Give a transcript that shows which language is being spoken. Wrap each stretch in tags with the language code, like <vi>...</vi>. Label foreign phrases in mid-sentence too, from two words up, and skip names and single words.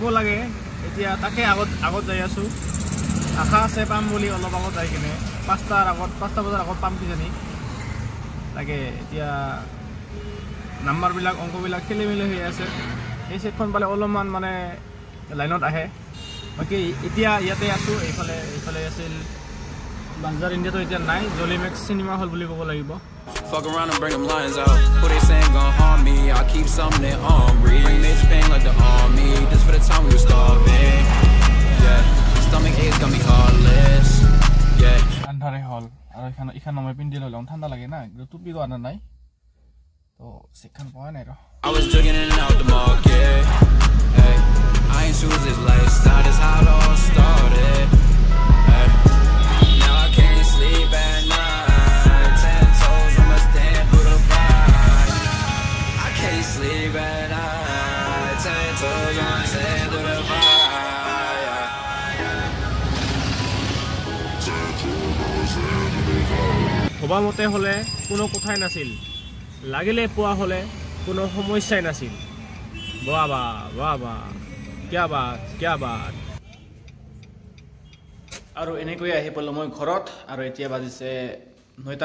<as>লাগে এতিয়া তাকে আগত যাই আছোঁ আশা আছে পাম বুলি অলপ আগত যাই কিনে 5টা বজাৰ আগত পাম কিজানি তাকে এতিয়া নাম্বাৰবিলাক অংকবিলাক খেলি মেলি হৈ আছে এই চেকখন পালে অলপমান মানে লাইনত আহে বাকী এতিয়া ইয়াতে আছোঁ এইফালে আছিল বাজাৰ ইণ্ডিয়াটো এতিয়া নাই জলিমেক্স চিনেমা হল বুলি ক'ব লাগিব</as> <en>Fuck around and bring them lions out. Who they saying gon' harm me? I keep something in armory. Bring major pain like the army. Just for the time we were starving. Yeah, stomach aches got me heartless. Yeah.</en> <as>আন্ধাৰে হল আৰু ইখান মই পিন্ধি লওঁ ঠাণ্ডা লাগে না টুপি তো আনা নাই তো চেকখন পোৱা নাই</as> <en>I was jugging in and out the market. Hey, I ain't choose this lifestyle. That's how it all started. Hey, now I can't sleep at night. 10 toes, I must stand through the fight. I can't sleep at night. 10 toes, I must stand through the fight.</en> <as>ভবা মতে হ'লে কোনো কথাই নাছিল লাগিলে পোৱা হ'লে কোনো সমস্যাই নাছিল</as> <hi>बाबा क्या बात</hi> <as>আৰু এনেকৈ আহি পালোঁ মই ঘৰত আৰু এতিয়া বাজিছে 9টা</as>